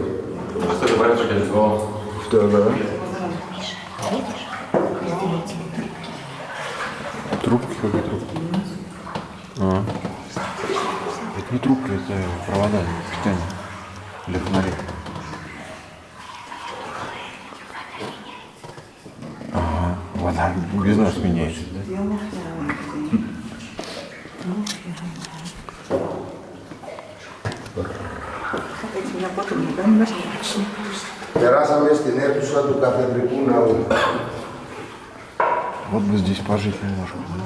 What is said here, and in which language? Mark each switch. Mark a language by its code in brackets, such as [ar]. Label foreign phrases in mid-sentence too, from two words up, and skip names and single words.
[el] Αυτό το πάρει το κεντρικό. Αυτό εδώ. [ru] Трубки, какие трубки? Это не трубки, это провода питания для фонарей. Ага, вода без нас меняется. [el] Περάσαμε στην αίθουσα του καθεδρικού ναού. [ru] Вот бы здесь пожить немножко.